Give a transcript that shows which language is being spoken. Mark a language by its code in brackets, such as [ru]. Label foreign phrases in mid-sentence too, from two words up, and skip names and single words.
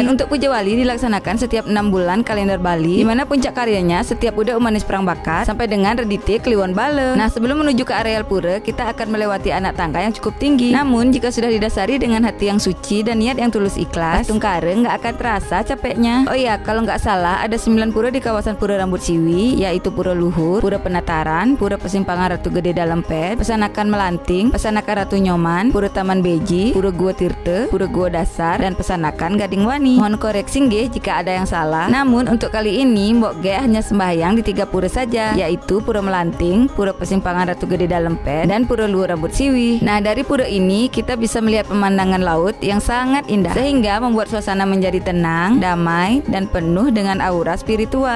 [id] Dan untuk Puja Wali dilaksanakan setiap 6 bulan kalender Bali, di mana puncak karyanya setiap udah umanis perang bakat sampai dengan redite Kliwon Bale. Nah, sebelum menuju ke areal pura, kita akan melewati anak tangga yang cukup tinggi. Namun jika sudah didasari dengan hati yang suci dan niat yang tulus ikhlas, Tungkare nggak akan terasa capeknya. Oh iya, kalau nggak salah ada 9 pura di kawasan Pura Rambut Siwi, yaitu Pura Luhur, Pura Penataran, Pura Persimpangan Ratu Gede Dalempet, Pesanakan Melanting, Pesanakan Ratu Nyoman, Pura Taman Beji, Pura Gua Tirte, Pura Gua Dasar, dan Pesanakan Gading Wani. Mohon koreksi nggih jika ada yang salah. Namun untuk kali ini Mbok Gek hanya sembahyang di 3 pura saja, yaitu Pura Melanting, Pura Persimpangan Ratu Gede Dalempet, dan Pura Luhur Rambut Siwi. Nah, dari pura ini kita bisa melihat pemandangan laut yang sangat indah, sehingga membuat suasana menjadi tenang, damai, dan penuh dengan aura spiritual.